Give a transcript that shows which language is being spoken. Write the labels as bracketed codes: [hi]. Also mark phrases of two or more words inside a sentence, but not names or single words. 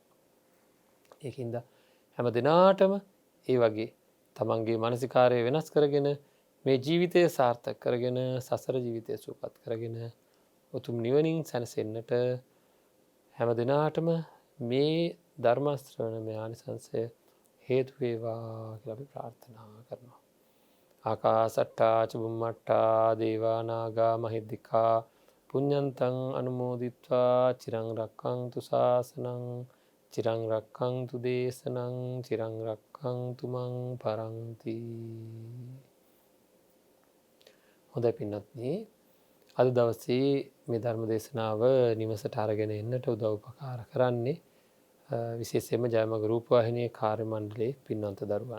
[si] ඒකින්ද හැම දිනාටම ඒ වගේ තමන්ගේ මානසිකාරය වෙනස් කරගෙන මේ ජීවිතය සාර්ථක කරගෙන සසර ජීවිතය සුවපත් කරගෙන උතුම් නිවනින් සැනසෙන්නට හැම දිනාටම මේ ධර්ම ශ්‍රවණමය ආනිසංසය හේතු වේවා කියලා අපි ප්‍රාර්ථනා කරනවා. [pi] ආකාසට්ටා චුම්මට්ටා දේවා නාග මහිද්దికා පුඤ්ඤන්තං අනුමෝදිත්වා චිරං රක්ඛන්තු ශාසනං චිරං රක්ඛන්තු දේශනං චිරං රක්ඛන්තු මං පරන්ති. [si] හොඳයි පින්වත්නි, අද දවසේ මේ ධර්ම දේශනාව නිවසට අරගෙන එන්නට උදව් උපකාර කරන්නේ විශේෂයෙන්ම ජයමග රූපවාහිනියේ කාර්ය මණ්ඩලයේ පින්වන්ත දරුවන්.